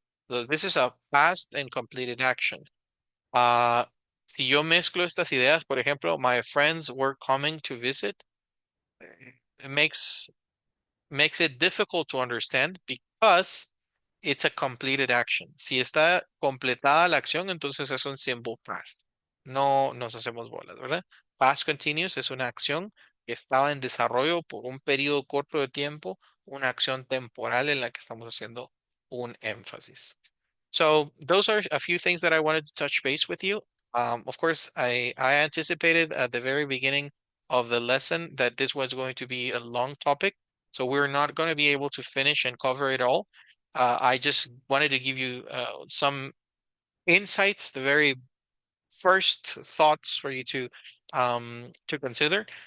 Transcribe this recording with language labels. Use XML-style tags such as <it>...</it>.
<en>So this is a past and completed action.</en> <es>Si yo mezclo estas ideas, por ejemplo,</es> <en>my friends were coming to visit, it makes it difficult to understand because it's a completed action.</en> <es>Si está completada la acción, entonces es un simple past. No nos hacemos bolas, ¿verdad? Past continuous es una acción que estaba en desarrollo por un periodo corto de tiempo, una acción temporal en la que estamos haciendo un énfasis.</es> <en>So those are a few things that I wanted to touch base with you. Of course, I anticipated at the very beginning of the lesson that this was going to be a long topic. So we're not going to be able to finish and cover it all. I just wanted to give you some insights, the very first thoughts for you to consider.</en>